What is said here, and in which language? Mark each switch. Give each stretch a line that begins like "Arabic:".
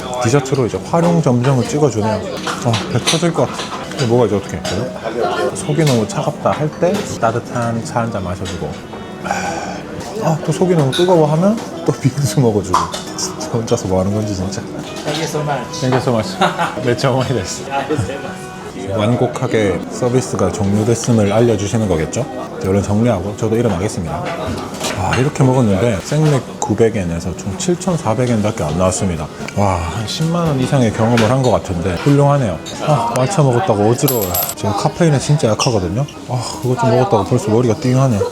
Korean: 디저트로 이제 활용 점정을 찍어주네요. 배 터질 것 같아. 이거 먹어야지, 어떡해. 속이 너무 차갑다 할 때 따뜻한 차 한 잔 마셔주고. 또 속이 너무 뜨거워하면 또 빙수 먹어주고. 진짜 혼자서 뭐 하는 건지 진짜.
English: Thank you so much. Thank you so much.
Japanese: 매차 오마이 데스.
Korean: 완곡하게 서비스가 종료됐음을 알려주시는 거겠죠? 얼른 정리하고 저도 일어나겠습니다. 이렇게 먹었는데 생맥 900엔에서 총 7,400엔 밖에 안 나왔습니다. 한 10만원 이상의 경험을 한 것 같은데 훌륭하네요. 말차 먹었다고 어지러워요. 지금 카페인에 진짜 약하거든요. 그거 좀 먹었다고 벌써 머리가 띵하네.